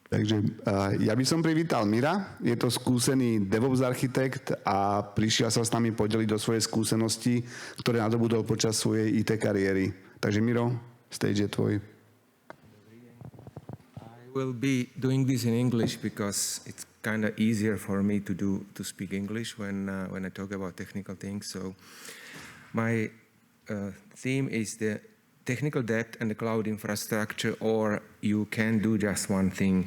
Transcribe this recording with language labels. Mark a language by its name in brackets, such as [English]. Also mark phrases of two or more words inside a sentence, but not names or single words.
[Slovak] Takže ja by som privítal Mira, je to skúsený DevOps architekt a prišiel sa s nami podeliť o svoje skúsenosti, ktoré nadobudol počas svojej IT kariéry. Takže Miro, stage je tvoj. [English] I will be doing this in English because it's kind of easier for me to speak English when I talk about technical things. So my theme is the technical debt and the cloud infrastructure, or you can do just one thing.